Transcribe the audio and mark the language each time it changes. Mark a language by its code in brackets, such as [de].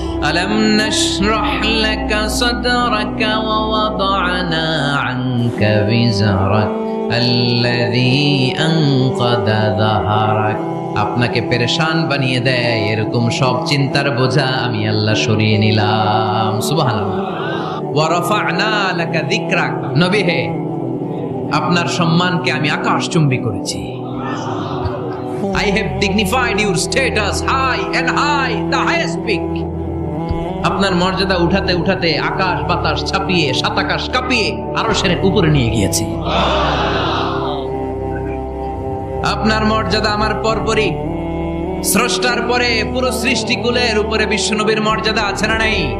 [ar] ألم نشرح لك صدرك ووضعنا عنك وزرك الذي أنقض ظهرك। [bn] আপনাকে পেরেশান বানিয়ে দেয় এরকম সব চিন্তার বোঝা আমি আল্লাহ সরিয়ে নিলাম। সুবহানাল্লাহ। [ar] ওয়া রাফা'না লাকা যিকরাক। [bn] নবী হে, আপনার সম্মানকে আমি আকাশচুম্বী করেছি। [en] I have dignified your status high and high, the highest peak. [bn] আপনার মর্যাদা উঠাতে উঠাতে আকাশ বাতাস ছাপিয়ে সাত আকাশ কাঁপিয়ে আরশের উপরে নিয়ে গিয়েছি। আপনার মর্যাদা আমার পরপরই, স্রষ্টার পরে পুরো সৃষ্টিকুলের উপরে বিশ্বনবীর মর্যাদা আছে না নাই?